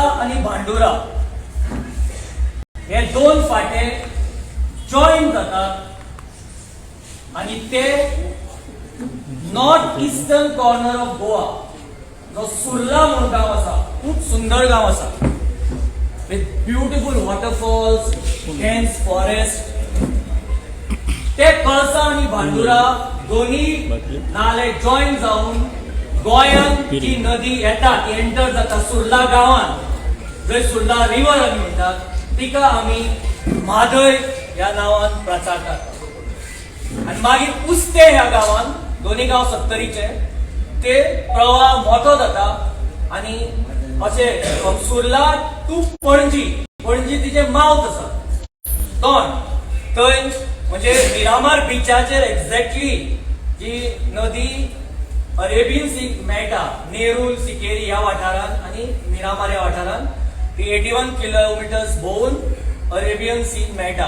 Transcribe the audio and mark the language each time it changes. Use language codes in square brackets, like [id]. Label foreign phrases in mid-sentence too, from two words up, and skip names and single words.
[kok] आणि भांडुरा हे दोन फाटे जॉईन जातात आणि ते [en] north eastern corner of Goa [kok] जो सुर्ला म्हणून गाव असा, खूप सुंदर गाव असा, [en] with beautiful waterfalls, dense forest. [kok] ते कळसा आणि भांडुरा दोन्ही नाले जॉईन जाऊन गोंयांत जी नदी येता ती एंटर जाता सुर्ला गावांत, जंय सुर्ला रिव्हर आमी म्हणटात, तिका आमी म्हादय ह्या नावान प्रचारतात. आणि मागीर उस्ते ह्या गावान, दोन्ही गाव सत्तरीचे, ते प्रवाह मोठो जाता आणि अशे सुर्ला टू पणजी, पणजी तिचे माउथ आसा तोंड, थंय म्हणजे मिरामार बीचाचेर एक्झॅक्टली जी नदी अरेबियन सी मेळटा, नेरूल, सिकेरी ह्या वाठारांत आणि मिरामार ह्या वाठारांत, ती 81 किलोमिटर्स भोंवून अरेबियन सी मेळटा.